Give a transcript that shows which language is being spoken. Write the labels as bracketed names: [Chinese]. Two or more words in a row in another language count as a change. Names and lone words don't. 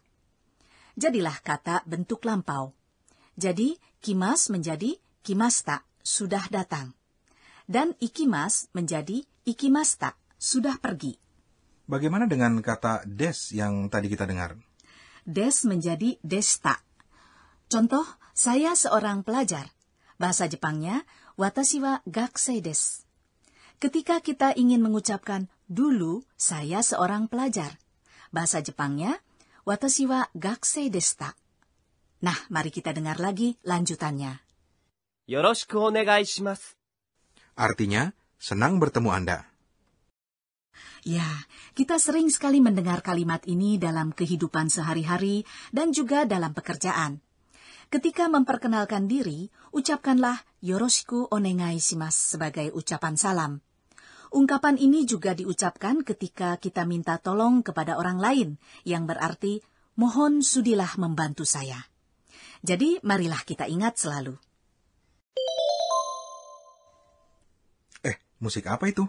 [Indonesian] Jadilah kata bentuk lampau. Jadi, kimas menjadi kimasta, sudah datang. Dan ikimas menjadi ikimasta, sudah pergi. Bagaimana dengan kata des yang tadi kita dengar? Des menjadi desta. Contoh, saya seorang pelajar. Bahasa Jepangnya, [Japanese] 私は学生です. [Indonesian] Ketika kita ingin mengucapkan dulu saya seorang pelajar, bahasa Jepangnya, [Japanese] 私は学生でした. [Indonesian] Nah, mari kita dengar lagi lanjutannya. [Japanese] よろしくお願いします。 [Indonesian] Artinya, senang bertemu Anda. Ya, kita sering sekali mendengar kalimat ini dalam kehidupan sehari-hari dan juga dalam pekerjaan. Ketika memperkenalkan diri, ucapkanlah [Japanese] よろしくお願いします [Indonesian] sebagai ucapan salam. Ungkapan ini juga diucapkan ketika kita minta tolong kepada orang lain, yang berarti, mohon sudilah membantu saya. Jadi, marilah kita ingat selalu. Musik apa itu?